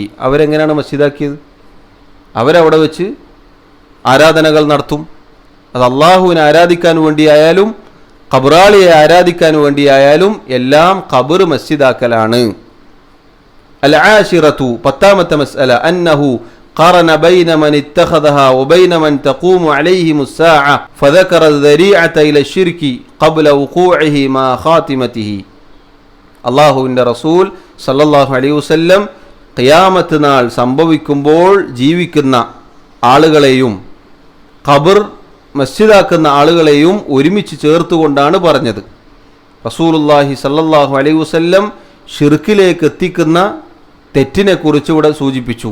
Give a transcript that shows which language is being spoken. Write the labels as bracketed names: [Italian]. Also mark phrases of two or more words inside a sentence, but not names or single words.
[Malayalam] അവരെങ്ങനെയാണ് മസ്ജിദാക്കിയത്? അവരവിടെ വെച്ച് ആരാധനകൾ നടത്തും. അത് അള്ളാഹുവിനെ ആരാധിക്കാൻ വേണ്ടിയായാലും ഖബറാളിയെ ആരാധിക്കാൻ വേണ്ടിയായാലും എല്ലാം ഖബർ മസ്ജിദാക്കലാണ്. [Arabic] العاشرة [Malayalam] പത്താമത്തെ മസ്അല [Arabic] أنه قارن بين من اتخذها وبين من تقوم عليهم الساعة فذكر الذريعة إلى الشرك قبل وقوعه مع خاتمته. [Malayalam] അള്ളാഹുവിൻ്റെ റസൂൽ [Arabic] صلى الله عليه وسلم [Malayalam] ഖിയാമത്ത് നാൾ സംഭവിക്കുമ്പോൾ ജീവിക്കുന്ന ആളുകളെയും ഖബർ മസ്ജിദാക്കുന്ന ആളുകളെയും ഒരുമിച്ച് ചേർത്തുകൊണ്ടാണ് പറഞ്ഞത്. [Arabic] رسول الله صلى الله عليه وسلم [Malayalam] ഷിർക്കിലേക്ക് എത്തിക്കുന്ന തെറ്റിനെക്കുറിച്ച് ഇവിടെ സൂചിപ്പിച്ചു.